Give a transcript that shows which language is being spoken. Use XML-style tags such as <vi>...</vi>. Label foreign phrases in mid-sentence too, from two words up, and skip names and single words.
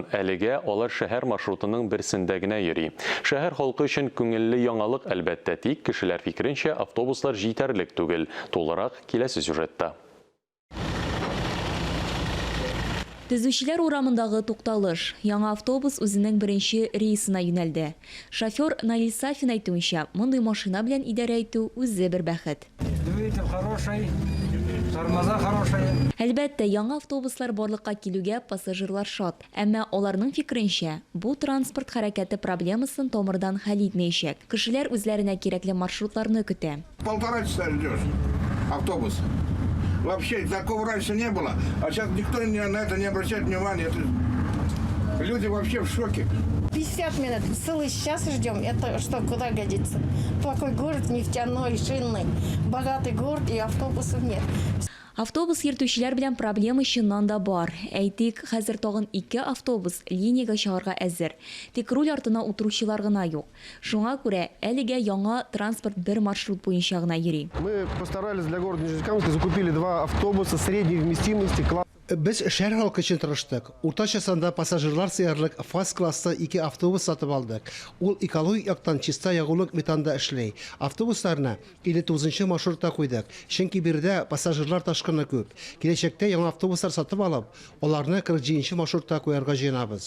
<tt>Әлегә алар шәһәр маршрутының берсендә генә йөри. Шәһәр халкы өчен күңелле яңалык, әлбәттә, тик кешеләр фикеренчә автобуслар җитәрлек түгел. Тулырак киләсе сюжетта. Төзүчеләр урамындагы тукталыш. Яңа автобус үзенең беренче рейсына юнәлде. Шофер Наил Сафин әйтүенчә, мондый машина белән идарә итү үзе бер бәхет.</tt> <ru>Двигатель хороший, тормоза хорошие.</ru> <tt>Әлбәттә, яңа автобуслар барлыкка килүгә пассажирлар шат. Әмма аларның фикеренчә, бу транспорт хәрәкәте проблемасын тамырдан хәл итмәячәк. Кешеләр үзләренә кирәкле маршрутларны көтә.</tt> <ru>1,5 часа ждешь автобус. Вообще такого раньше не было, а сейчас никто на это не обращает внимания. Люди вообще в шоке. 50 минут, целый час ждем. Это что, куда годится? Такой город нефтяной, шинный, богатый город и автобусов нет.</ru> <tt>Автобус йөртүчеләр белән проблема чыннан да бар. Әйтик, хәзер тагын 2 автобус линиягә чыгарга әзер. Тик руль артына утыручылар гына юк. Шуңа күрә әлегә яңа транспорт бер маршрут буенча гына йөри.</tt> <ru>Мы постарались для города Нижнекамска, закупили 2 автобуса средней вместимости.</ru> <tt>Без шәһәр халкы өчен тырыштык. Уртача санда пассажирлар сыярлык фаз классы 2 автобус сатып алдык. Ул экологик яктан чиста ягулык метанда эшли. Автобусларны 59-нчы маршрутта куйдык. Чөнки биредә пассажирлар ташкыны күп. Киләчәктә яңа автобуслар сатып алып, аларны 47-нчы маршрутта куярга җыенабыз.</tt>